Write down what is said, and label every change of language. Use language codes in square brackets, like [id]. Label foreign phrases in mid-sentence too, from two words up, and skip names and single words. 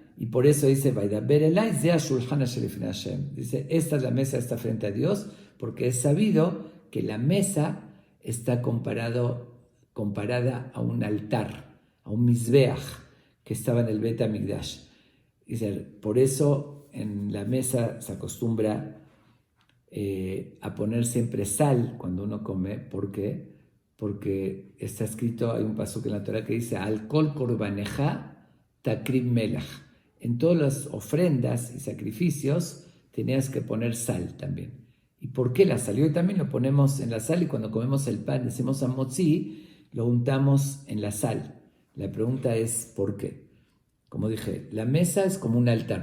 [es] Y por eso dice, dice, esta es la mesa, está frente a Dios, porque es sabido que la mesa está comparada a un altar, a un mizbeach, que estaba en el Bet HaMikdash. Dice, por eso en la mesa se acostumbra a poner siempre sal cuando uno come. ¿Por qué? Porque está escrito, hay un pasuk en la Torah que dice, [he] על כל קרבנך תקריב מלח. [es] En todas las ofrendas y sacrificios tenías que poner sal también. ¿Y por qué la sal? Y hoy también lo ponemos en la sal y cuando comemos el pan, decimos amotzi, lo untamos en la sal. La pregunta es ¿por qué? Como dije, la mesa es como un altar.